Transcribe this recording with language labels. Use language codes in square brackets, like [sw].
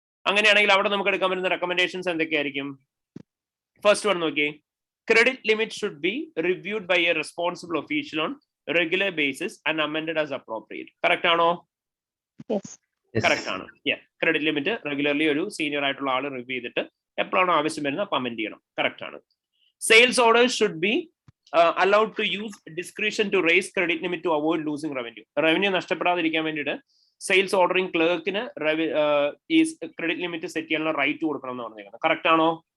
[ml] അങ്ങനെയാണെങ്കിൽ അവിടെ നമുക്ക് എടുക്കാൻ പറ്റുന്ന റെക്കമെൻഡേഷൻസ് എന്തൊക്കെയായിരിക്കും? [en] first one [ml] നോക്കിയേ, [en] Credit limit should be reviewed by a responsible official on regular basis and amended as appropriate. [ml] Correct ആണോ? കറക്റ്റ് ആണ്. ക്രെഡിറ്റ് ലിമിറ്റ് റെഗുലർലി ഒരു സീനിയർ ആയിട്ടുള്ള ആൾ റിവ്യൂ ചെയ്തിട്ട് എപ്പോഴാണോ ആവശ്യം വരുന്നത് അപ്പൊ അമെൻഡ് ചെയ്യണം. കറക്റ്റ് ആണ്. [en] Sales orders should be allowed to use discretion to raise credit limit to avoid losing revenue. [ml] Revenue നഷ്ടപ്പെടാതിരിക്കാൻ വേണ്ടിയിട്ട് സെയിൽസ് ഓർഡറിംഗ് ക്ലർക്കിന് ഈ ക്രെഡിറ്റ് ലിമിറ്റ് സെറ്റ് ചെയ്യാനുള്ള റൈറ്റ് കൊടുക്കണം എന്ന് പറഞ്ഞേക്കുന്നത്. കറക്റ്റ് ആണോ?